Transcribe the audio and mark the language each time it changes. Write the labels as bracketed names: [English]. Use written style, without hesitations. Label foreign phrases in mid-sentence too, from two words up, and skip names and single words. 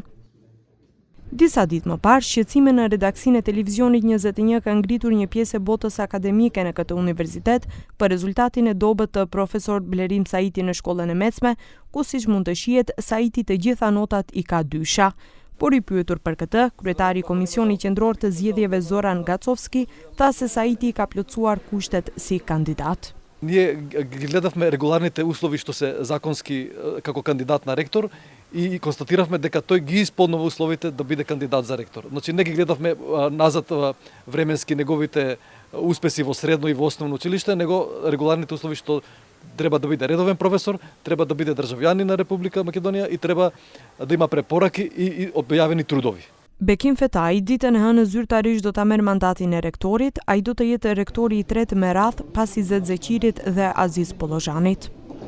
[Albanian] Disa ditë më parë, shqetësime në redaksinë e televizionit 21 ka ngritur një pjesë e botës akademike në këtë universitet për rezultatin e dobët të profesor Blerim Saiti në shkollën e mesme, ku siç mund të shihet, Saiti të gjitha notat i ka dysha. Por i pyetur për këtë, kryetari i Komisionit Qendror të Zgjedhjeve Zoran Gacovski tha se Saiti ka plotësuar kushtet si kandidat. [Macedonian] Ние гледавме регуларните услови што се законски како кандидат на ректор и констатиравме дека тој ги исполнува условите да биде кандидат за ректор. Значи не ги гледавме назад временски неговите успеси во средно и во основно училиште, него регуларните услови што треба да биде редовен професор, треба да биде државјанин на Република Македонија и треба да има препораки и објавени трудови. [Albanian] Bekim Fetaj ditën e hënë zyrtarisht do ta merr mandatin e rektorit, ai do të jetë rektori i tretë me radhë pas Izet Zeqirit dhe Aziz Pollozhanit.